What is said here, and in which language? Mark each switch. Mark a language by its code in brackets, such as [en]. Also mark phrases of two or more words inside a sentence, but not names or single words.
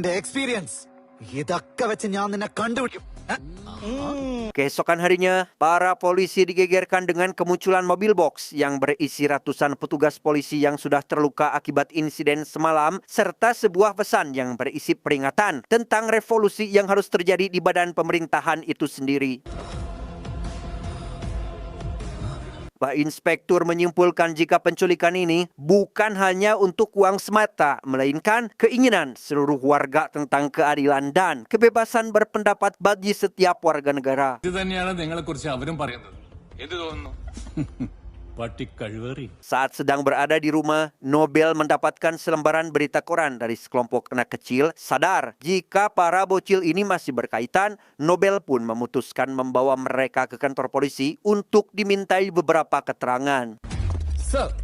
[id] Keesokan harinya, para polisi digegerkan dengan kemunculan mobil box yang berisi ratusan petugas polisi yang sudah terluka akibat insiden semalam, serta sebuah pesan yang berisi peringatan tentang revolusi yang harus terjadi di badan pemerintahan itu sendiri. Pak Inspektur menyimpulkan jika penculikan ini bukan hanya untuk uang semata, melainkan keinginan seluruh warga tentang keadilan dan kebebasan berpendapat bagi setiap warga negara. [ml] ഇത് തന്നെയാണ് നിങ്ങളെക്കുറിച്ച് അവരും പറയുന്നത്. എന്ത് തോന്നുന്നു? പട്ടിക്കഴുവറി. [id] Saat sedang berada di rumah, Nobel mendapatkan selembaran berita koran dari sekelompok anak kecil. Sadar jika para bocil ini masih berkaitan, Nobel pun memutuskan membawa mereka ke kantor polisi untuk dimintai beberapa keterangan. [en] Sir.